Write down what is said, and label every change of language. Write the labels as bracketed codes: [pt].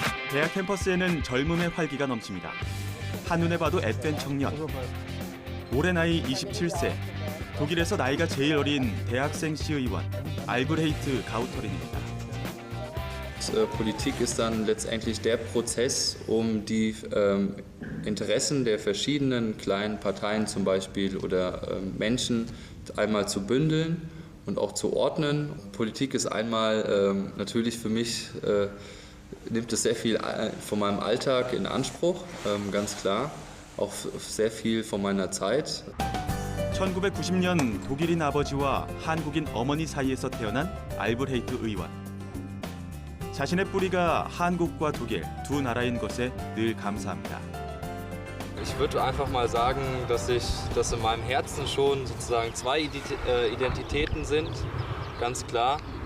[ko] 대학 캠퍼스에는 젊음의 활기가 넘칩니다. 한눈에 봐도 앳된 청년. 올해 나이 27세. 독일에서 나이가 제일 어린 대학생 시의원 알브레히트 가우터린입니다. [de] Politik ist dann letztendlich der Prozess, um die Interessen der verschiedenen kleinen Parteien zum Beispiel oder Menschen einmal zu bündeln und auch zu ordnen. Politik ist einmal natürlich für mich nimmt es sehr viel von meinem Alltag in Anspruch, ganz klar, auch sehr viel von meiner Zeit. [ko] 1990년 독일인 아버지와 한국인 어머니 사이에서 태어난 알브레히트 의원. 자신의 뿌리가 한국과 독일 두 나라인 것에 늘 감사합니다. [de] Ich würde einfach mal sagen, dass in meinem Herzen schon sozusagen zwei Identitäten sind, ganz klar.